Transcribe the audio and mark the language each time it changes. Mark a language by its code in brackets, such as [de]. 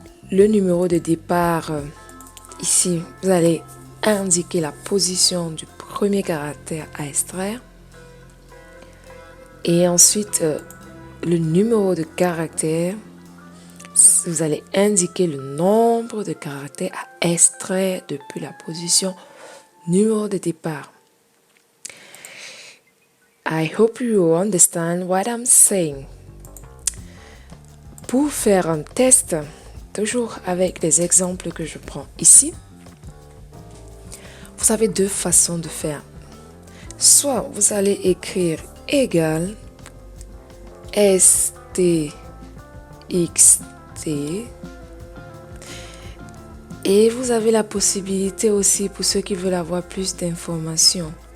[fr] Le numéro de départ, ici vous allez indiquer la position du premier caractère à extraire. Et ensuite le numéro de caractère, vous allez indiquer le nombre de caractères à extraire depuis la position numéro de départ. [en] I hope you understand what I'm saying. [fr] Pour faire un test, toujours avec les exemples que je prends ici, vous avez deux façons de faire. Soit vous allez écrire égal stxt et vous avez la possibilité aussi pour ceux qui veulent avoir plus d'informations.